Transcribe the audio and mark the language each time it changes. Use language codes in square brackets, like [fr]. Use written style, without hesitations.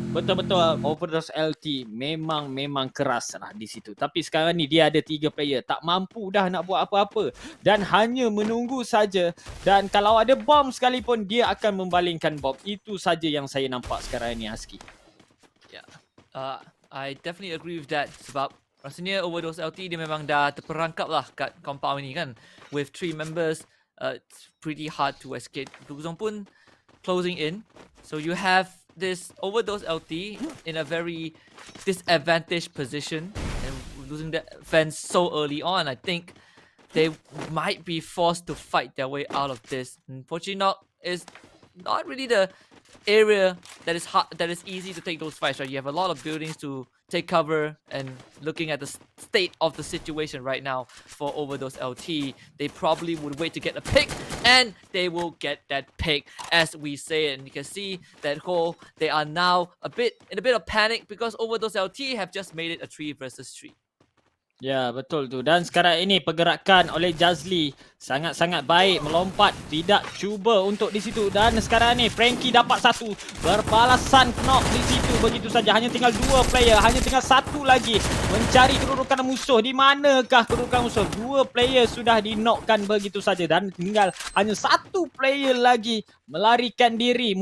[ms] Betul-betul Overdose LT memang keras lah di situ. Tapi sekarang ni dia ada 3 player, tak mampu dah nak buat apa-apa dan hanya menunggu saja. Dan kalau ada bom sekalipun, dia akan membalingkan bom. Itu saja yang saya nampak sekarang ni, Husky. [en] Yeah. I definitely agree with that. [ms] Sebab rasanya Overdose LT dia memang dah terperangkap lah kat compound ni kan. [en] With 3 members, it's pretty hard to escape. Duzong pun closing in. So you have this Overdose LT in a very disadvantaged position and losing the fence so early on. I think they might be forced to fight their way out of this. And Pochinok is not really the area that is hard, that is easy to take those fights, right? You have a lot of buildings to take cover, and looking at the state of the situation right now for Overdose LT, they probably would wait to get a pick, and they will get that pick as we say it. And you can see that they are now in a bit of panic because Overdose LT have just made it a 3 versus 3. [ms] Ya, betul tu. Dan sekarang ini pergerakan oleh Jazli sangat-sangat baik, melompat, tidak cuba untuk di situ. Dan sekarang ni Frankie dapat satu, berbalasan knock di situ begitu saja. Hanya tinggal 2 player, hanya tinggal 1 lagi mencari kedudukan musuh. Di manakah kedudukan musuh? 2 player sudah di-knockkan begitu saja dan tinggal hanya 1 player lagi melarikan diri.